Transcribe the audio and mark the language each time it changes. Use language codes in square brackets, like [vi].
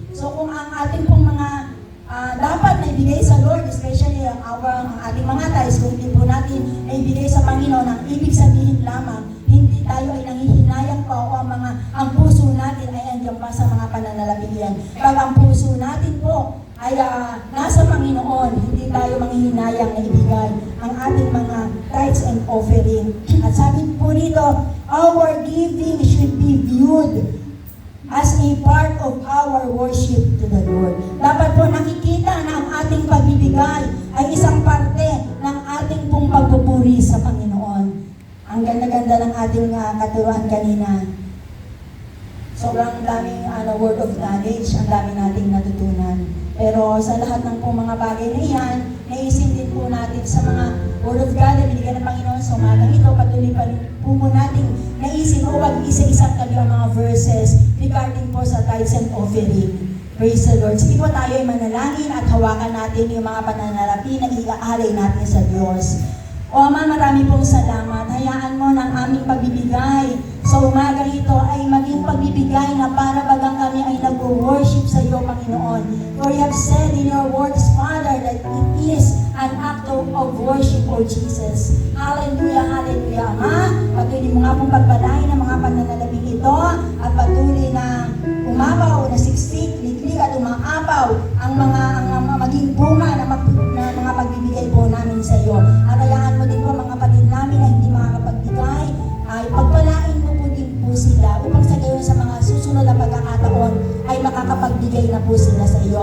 [tl] So kung ang ating pong mga dapat na ibigay sa Lord, especially ang ating mga tithes, kung hindi po natin na ibigay sa Panginoon, ang ibig sabihin lamang, hindi tayo ay nanghihinayang pa o ang puso natin ay andyan pa sa mga pananalapihan. Pag ang puso natin po ay nasa Panginoon, hindi tayo manghihinayang na ibigay ang ating mga tithes and offering. At sabi po dito, [en] our giving should be viewed as a part of our worship to the Lord. [tl] Dapat po nakikita na ang ating pagbibigay ay isang parte ng ating pong pagpupuri sa Panginoon. Ang ganda-ganda ng ating katuruan kanina. Sobrang daming word of knowledge, ang dami nating natutunan. Pero sa lahat ng pong mga bagay na yan, naisin din po natin sa mga word of God na binigyan ng Panginoon sa umagang ito, patuloy pa rin po natin naisin o wag isa-isang tabi ang mga verses regarding po sa tithes and offering. [en] Praise the Lord. [tl] Sige po tayo ay manalangin at hawakan natin yung mga pananalapi na iaalay natin sa Diyos. O Ama, marami pong salamat. Hayaan mo ng aming pagbibigay sa umagang ito ay maging pagbibigay na para bagang kami ay nag-worship sa iyo, Panginoon. [en] For you have said in your words, Father, that it is an act of worship, O Jesus. [tl] Hallelujah, hallelujah, Ama. Patuloy mo nga pong pagpalain ng mga pananalabing ito at patuloy na umapaw, na siksik, liklik at umaapaw ang maging bunga na mga pagbibigay po namin sa iyo. At hayaan mo din po mga kapatid namin na hindi makakapagbigay, ay pagpalain mo po din po sila upang sa gayon sa mga susunod na pagkakataon ay makakapagbigay na po sila sa iyo.